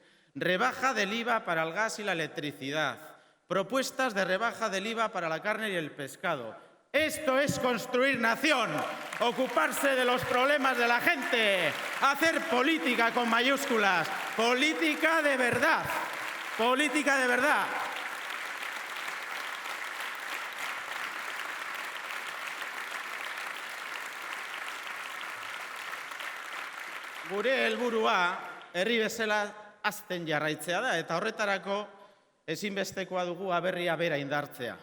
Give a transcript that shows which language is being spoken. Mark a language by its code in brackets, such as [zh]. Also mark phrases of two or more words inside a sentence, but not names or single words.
[es] Rebaja del IVA para el gas y la electricidad. Propuestas de rebaja del IVA para la carne y el pescado. Esto es construir nación, ocuparse de los problemas de la gente, hacer política con mayúsculas, política de verdad, política de verdad. [eu] Gure helburua herri bezala hazten jarraitzea da eta horretarako ezinbestekoa dugu Aberria bera indartzea.